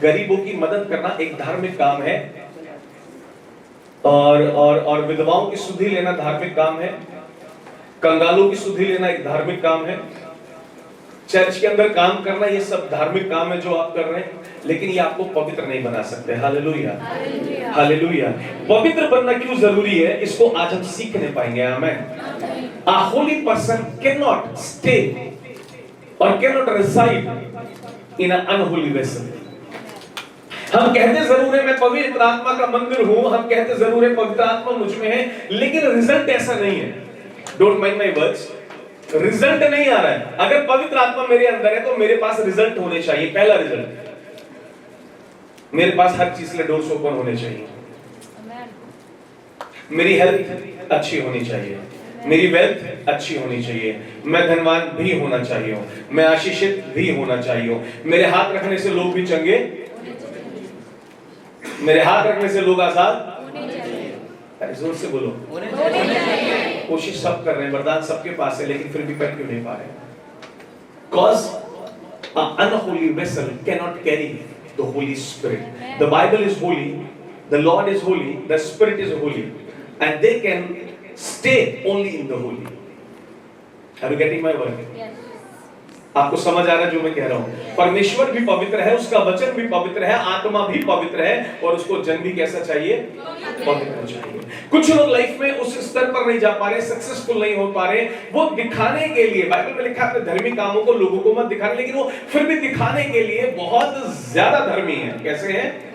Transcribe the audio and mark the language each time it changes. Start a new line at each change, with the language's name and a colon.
Hindi: गरीबों की मदद करना एक धार्मिक काम है, और विधवाओं की सुधि लेना धार्मिक काम है, कंगालों की सुधि लेना एक धार्मिक काम है, चर्च के अंदर काम करना, ये सब धार्मिक काम है जो आप कर रहे हैं, लेकिन ये आपको पवित्र नहीं बना सकते। Hallelujah, hallelujah. पवित्र बनना क्यों जरूरी है, इसको आज हम सीखने पाएंगे। आमेन।
English: A holy person cannot stay or cannot reside in an unholy vessel.
Hindi: हम कहते जरूर है मैं पवित्र आत्मा का मंदिर हूं, हम कहते जरूर है पवित्र आत्मा मुझ में है, लेकिन रिजल्ट ऐसा नहीं है।
English: don't mind my words,
Hindi: result नहीं आ रहा है। अगर पवित्र आत्मा मेरे अंदर है तो मेरे पास रिजल्ट होने चाहिए। पहला रिजल्ट, मेरे पास हर चीज के डोर्स ओपन होने चाहिए, मेरी हेल्थ अच्छी होनी चाहिए, मेरी वेल्थ अच्छी होनी चाहिए, मैं धनवान भी होना चाहिए, मैं आशीषित भी होना चाहिए, मेरे हाथ रखने से लोग भी चंगे, मेरे हाथ रखने से लोग आजाद, जोर से बोलो, कोशिश सब कर रहे हैं, वरदान सबके पास है, लेकिन फिर भी कर क्यों नहीं पा रहे?
English: Cause an unholy vessel cannot carry the Holy Spirit. The Bible is holy, the Lord is holy, the Spirit is holy, and they can stay only in the holy. Are you getting my word? Yes.
Hindi: आपको समझ आ रहा है जो मैं कह रहा हूं? परमेश्वर भी पवित्र है, उसका वचन भी पवित्र है, आत्मा भी पवित्र है, और उसको जन भी कैसा चाहिए? पवित्र चाहिए। कुछ लोग लाइफ में उस स्तर पर नहीं जा पा रहे, सक्सेसफुल नहीं हो पा रहे, वो दिखाने के लिए, बाइबल में लिखा है धर्मी कामों को लोगों को मत दिखाने, लेकिन वो फिर भी दिखाने के लिए बहुत ज्यादा धर्मी है। कैसे है?